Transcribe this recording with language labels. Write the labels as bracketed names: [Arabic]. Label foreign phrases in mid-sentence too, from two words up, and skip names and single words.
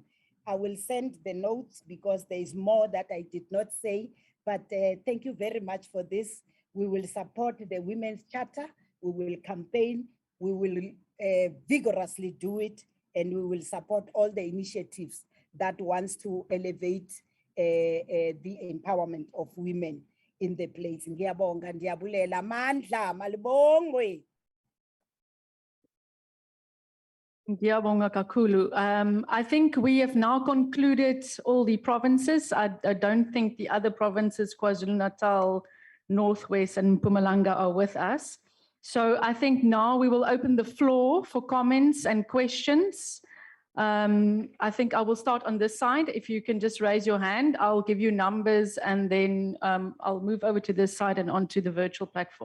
[English] I will send the notes because there is more that I did not say, but thank you very much for this. We will support the Women's Charter, we will campaign, we will vigorously do it, and we will support all the initiatives that wants to elevate the empowerment of women in the place. [Zulu] Ngiyabonga, ndiyabulela, mandla, malibongwe. Ngiyabonga kakhulu. [English] I think we have now concluded all the provinces. I don't think the other provinces, KwaZulu-Natal, Northwest, and Mpumalanga are with us. So I think now we will open the floor for comments and questions. I think I will start on this side. If you can just raise your hand, I'll give you numbers, and then I'll move over to this side and onto the virtual platform.